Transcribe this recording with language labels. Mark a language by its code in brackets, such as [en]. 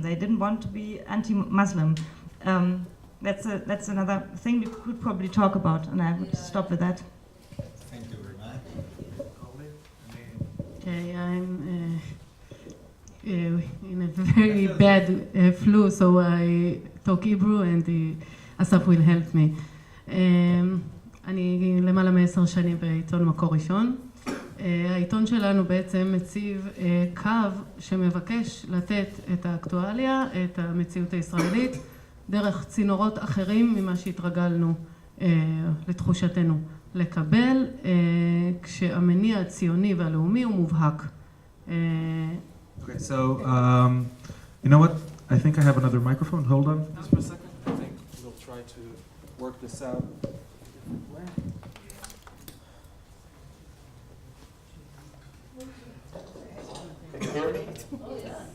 [en] They didn't want to be anti-Muslim. That's another thing we could probably talk about, and I would stop with that. Thank you very much. Okay, I'm in a very bad flu, so I talk Hebrew and Asaf will help me. [he] אני למעלה מ10 שנים בעיתון מקור ראשון. העיתון שלנו בעצם מציב קו שמבקש לתת את האקטואליה, את המציאות הישראלית, דרך צינורות אחרים ממה שהתרגלנו לתחושתנו לקבל, כשהמניע הציוני והלאומי הוא מובהק. [en] Okay, so, you know what? I think I have another microphone. Hold on just for a second. I think we'll try to work this out. Can you hear me? Oh, yeah.